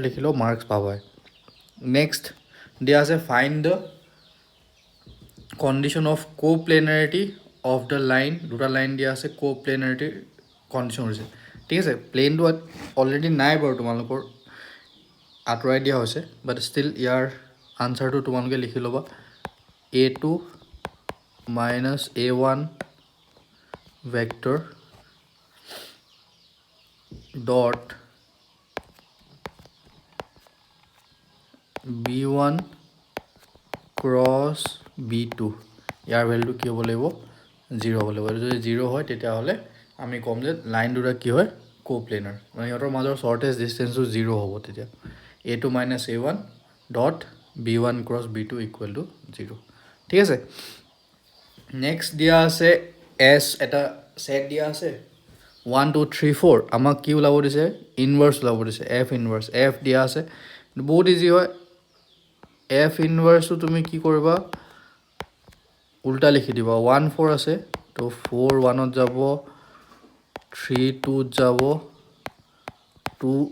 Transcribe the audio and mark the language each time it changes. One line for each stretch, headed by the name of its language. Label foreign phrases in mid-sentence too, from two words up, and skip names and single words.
Assamese: লিখিলেও মাৰ্কছ পাবাই নেক্সট দিয়া আছে
English: find the condition of coplanarity of the line
Assamese: দুটা লাইন দিয়া আছে কোপ্লেনাৰিটিৰ কণ্ডিশ্যন হৈছে ঠিক আছে প্লেনটো অলৰেডি নাই বাৰু তোমালোকৰ আঁতৰাই দিয়া হৈছে
English: but still
Assamese: ইয়াৰ আনচাৰটো তোমালোকে লিখি ল'বা
English: a2 minus a1 vector dot b1 cross b2
Assamese: ইয়াৰ ভেলুটো কি হ'ব লাগিব 0 হ'ব লাগিব যদি 0 হয় তেতিয়াহ'লে আমি ক'ম যে লাইন দুটা কি হয় কোপ্লেনাৰ মানে ইহঁতৰ মাজৰ
English: shortest distance
Assamese: 0 হ'ব তেতিয়া
English: a2 minus a1 dot b1 cross b2 equal to 0
Assamese: ঠিক আছে নেক্সট দিয়া আছে এছ এটা ছেট দিয়া আছে 1 2 3 4 আমাক কি ওলাব দিছে ইনভাৰ্ছ ওলাব দিছে
English: f inverse f
Assamese: দিয়া আছে বহুত ইজি হয় এফ ইনভাৰ্ছটো তুমি কি কৰিবা উল্টা লিখি দিবা 1 4 আছে তো 4 1ত যাব 3 2ত যাব 2